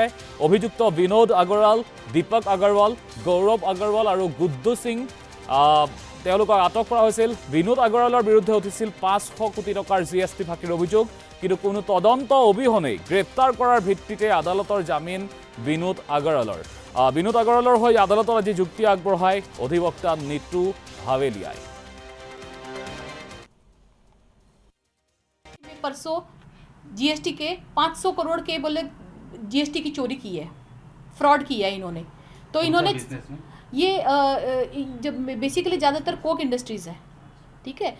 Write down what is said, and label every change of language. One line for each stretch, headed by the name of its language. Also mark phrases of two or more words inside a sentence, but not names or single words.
Assamese: অভিযুক্ত বিনোদ আগৰৱাল, দীপক আগৰৱাল, গৌৰৱ আগৰৱাল আৰু গুড্ডু সিং তেওঁলোকক আটক কৰা হৈছিল। বিনোদ আগৰৱালৰ বিৰুদ্ধে উঠিছিল ৫০০ কোটি টকাৰ জিএসটি ফাঁকিৰ অভিযোগ, কিন্তু কোনো তদন্ত অবিহনেই গ্ৰেপ্তাৰ কৰাৰ ভিত্তিতে আদালতৰ জামিন বিনোদ আগৰৱালৰ হৈ আদালতত আজি যুক্তি আগবঢ়ায় অধিবক্তা নীতু হাवेलियाई।
Hindi: परसों जीएसटी के 500 करोड़ के बोले जीएसटी की चोरी की है, फ्रॉड किया है इन्होंने। तो इन्होंने ये जब बेसिकली ज़्यादातर कोक इंडस्ट्रीज़ है, ठीक है।